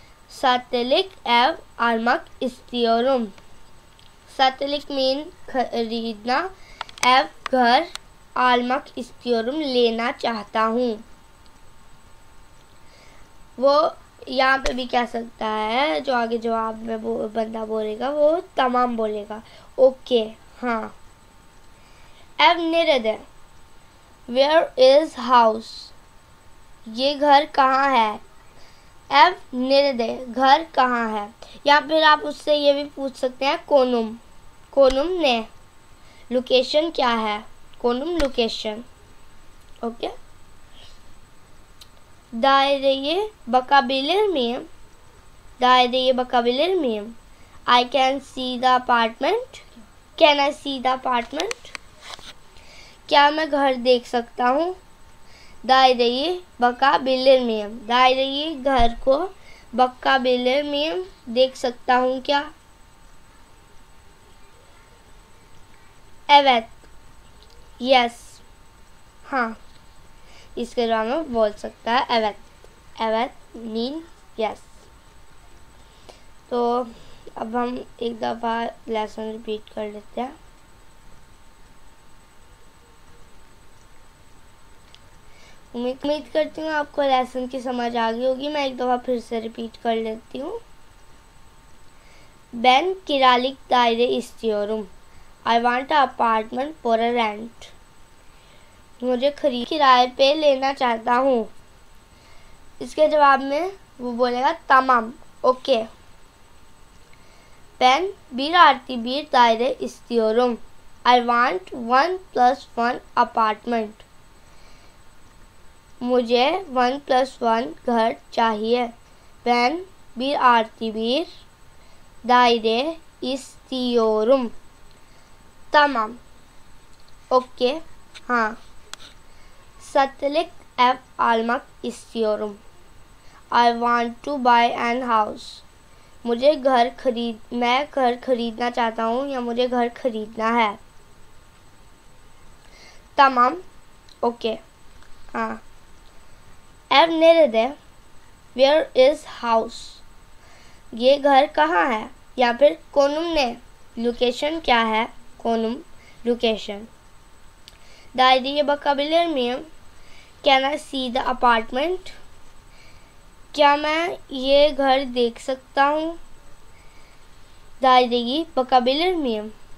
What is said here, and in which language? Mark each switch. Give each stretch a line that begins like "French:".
Turkish: Satılık ev almak istiyorum. Satılık
Hindi: mean खरीदना,
Turkish: ev
Hindi: घर,
Turkish: almak istiyorum
Hindi: लेना चाहता हूँ। वो यहाँ पे भी कह सकता है, जो आगे जवाब में वो बंदा बोलेगा वो तमाम बोलेगा, ओके। हाँ,
Turkish: एव nerede?
English: Where is house?
Hindi: ये घर कहाँ है?
Turkish: एव nerede?
Hindi: घर कहाँ है? या फिर आप उससे ये भी पूछ सकते हैं,
Turkish: कोनुम, कोनुम ने,
Hindi: लोकेशन क्या है, कोनुम location, okay.
Turkish: Daireyi bakabilir miyim? Daireyi bakabilir miyim?
English: I can see the apartment. Can I see the apartment?
Hindi: क्या मैं घर देख सकता हूँ?
Turkish: Daireyi bakabilir miyim? Daireyi
Hindi: घर को
Turkish: bakabilir miyim?
Hindi: देख सकता हूँ क्या?
Turkish: Evet.
English: Yes.
Hindi: हाँ, इसके जवाब में बोल सकता है
Turkish: evet.
English: Evet mean yes.
Hindi: तो अब हम एक दफ़ा लेसन रिपीट कर लेते हैं. उम्मीद करती हूँ आपको लेसन की समझ आ गई होगी. मैं एक दफ़ा फिर से रिपीट कर लेती हूँ.
Turkish: Ben kiralık daire istiyorum.
English: I want an apartment for a rent.
Hindi: मुझे किराए पे लेना चाहता हूँ. इसके जवाब में वो बोलेगा tamam, okay.
Turkish: Ben bir artı bir daire istiyorum.
English: I want 1+1 apartment.
Hindi: मुझे 1+1 घर चाहिए.
Turkish: Ben bir artı bir daire istiyorum. Tamam. Okey.
Hindi: हाँ.
Turkish: Satılık ev almak istiyorum.
English: I want to buy an house.
Hindi: मैं घर खरीदना चाहता हूँ या मुझे घर खरीदना है.
Turkish: Tamam.
Hindi: ओके. हाँ.
Turkish: Ev nerede?
English: Where is house?
Hindi: ये घर कहाँ है? या फिर
Turkish: konum ne?
Hindi: लोकेशन क्या है? konum location.
Turkish: Daireyi bakabilir miyim?
English: Can I see the apartment?
Hindi: क्या मैं ये घर देख सकता हूँ?
Turkish: Daireyi bakabilir miyim?